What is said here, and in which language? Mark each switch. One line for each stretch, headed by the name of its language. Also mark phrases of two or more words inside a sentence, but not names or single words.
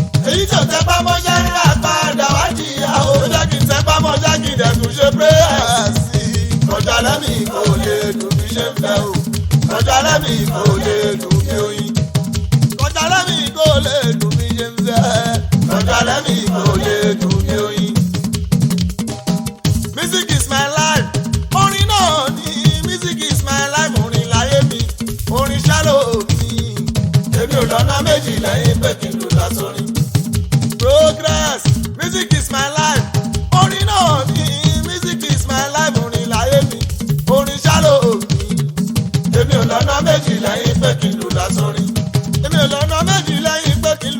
Yoruba: Èyí tó tẹ pamọ́ ṣẹ́ ń rà padà wá jìyà o. Ó jẹ́ kí n tẹ pamọ́ ṣẹ́ kí n dẹ̀ tún ṣe prayer sí i. Ọjà lẹ́mí kò lè dùn bí ṣe ń fẹ́ o. Ọjà lẹ́mí kò lè dùn bí oyin. Ọjà lẹ́mí kò lè dùn bí ṣe ń fẹ́. Ọjà lẹ́mí kò lè dùn bí oyin.
English: Music is my life.
Yoruba: Orin náà ni
English: music is my life.
Yoruba: Orin láyé mi, orin ṣá ló mi. Èmi ò lọ́nà méjì lẹ́yìn pé kí n lù lásán.
English: Progress, music is my life.
Yoruba: Orin náà ni
English: music is my life.
Yoruba: Orin láyé mi, orin ṣá ló mi. Èmi ò lọ́nà méjì lẹ́yìn pé kí n lù lásán. Èmi ò lọ́nà méjì lẹ́yìn pé